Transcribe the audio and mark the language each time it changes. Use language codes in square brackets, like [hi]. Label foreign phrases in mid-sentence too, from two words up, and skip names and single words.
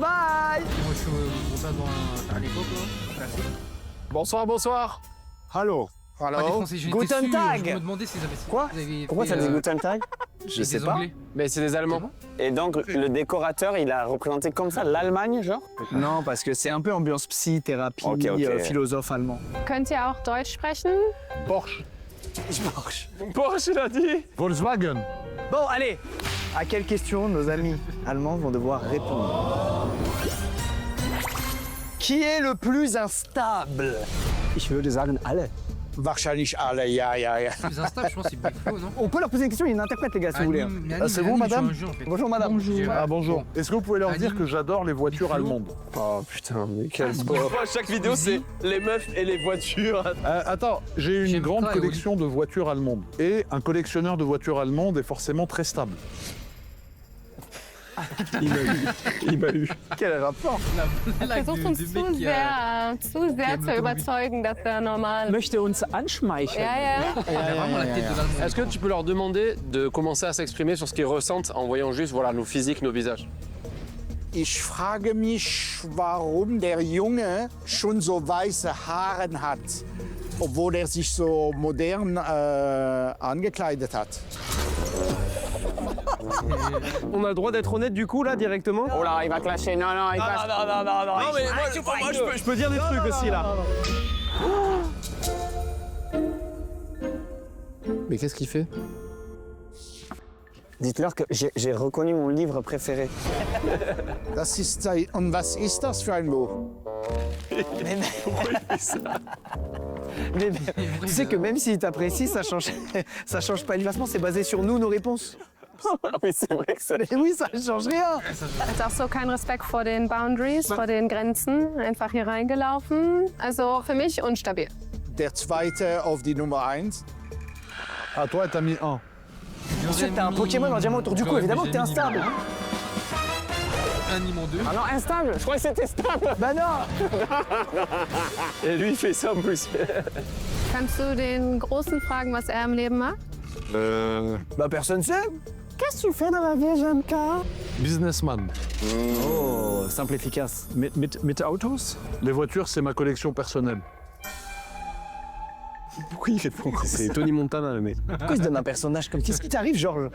[fr] Moi, je suis à l'époque, là, classique. Bonsoir. Allô. Pas des Français, j'étais [de] Guten [fr] sûr, [de] Tag. [fr] Je me demandais s'ils avaient... Quoi ils avaient Pourquoi fait, ça dit [de] Guten Tag? [fr] Je sais pas. Anglais. Mais c'est des Allemands. Et donc, le décorateur, il a représenté comme ça l'Allemagne, genre? Non, parce que c'est un peu ambiance psy, thérapie, Ok. philosophe allemand. [de] Könnt ihr auch Deutsch sprechen? [fr] Porsche. Porsche, il a dit. Volkswagen. Bon, allez. À quelle question nos amis allemands vont devoir répondre? Qui est le plus instable? [de] Ich würde sagen alle. Wahrscheinlich alle, ja. [fr] Plus instable, je pense, c'est Big Flo, non? On peut leur poser une question, il y a une interprète, les gars, si vous voulez. c'est vous, madame? Bonjour, madame. Ah bonjour. Est-ce que vous pouvez leur dire Anime. que j'adore les voitures allemandes? Oh putain, mais quel sport. Chaque vidéo, c'est les meufs et les voitures. Attends, j'ai une J'aime grande pas, collection de voitures allemandes. Et un collectionneur de voitures allemandes est forcément très stable. Il m'a eu. Quel rapport? [de] Versucht uns zu sehr zu überzeugen, dass er normal. Möchte uns anschmeicheln. Ja, ja. [fr] Il a vraiment la tête de l'allemand. Est-ce que tu peux leur demander de commencer à s'exprimer sur ce qu'ils ressentent en voyant juste voilà, nos physiques, nos visages? [de] Ich frage mich, warum der Junge schon so weiße Haare hat, obwohl er sich so modern angekleidet hat. [fr] On a le droit d'être honnête du coup là directement? Oh là, il va clasher. Non, il passe. Non mais moi je peux dire des trucs aussi là. Mais qu'est-ce qu'il fait? Dites-leur que j'ai reconnu mon livre préféré. [de] Das ist ein, und was ist das für ein Buch? [fr] Mais tu sais que même s'il t'apprécie, ça change pas le classement, c'est basé sur nous, nos réponses. Oui, c'est vrai que ça. Mais oui, ça change rien. [de] Hat auch so keinen Respekt vor den Boundaries, vor den Grenzen. Einfach hier reingelaufen. Also für mich unstabil. Der zweite auf die Nummer 1. [fr] Ah, toi, t'as mis 1. Bien sûr que t'as un Pokémon en diamant autour du cou, évidemment que t'es instable. Anime en 2. Ah non, instable. Je croyais que c'était stable. Bah non. Et lui il fait ça en plus. [de] Kannst du den Großen fragen, was er im Leben macht? [fr] Bah personne sait. Qu'est-ce que tu fais dans la vie, JMK? Businessman. Oh, simple, efficace. [de] Mit Autos? [fr] Les voitures, c'est ma collection personnelle. Pourquoi il répond? C'est Tony Montana le mec. Pourquoi il se donne un personnage comme... Qu'est-ce qui t'arrive, Georges?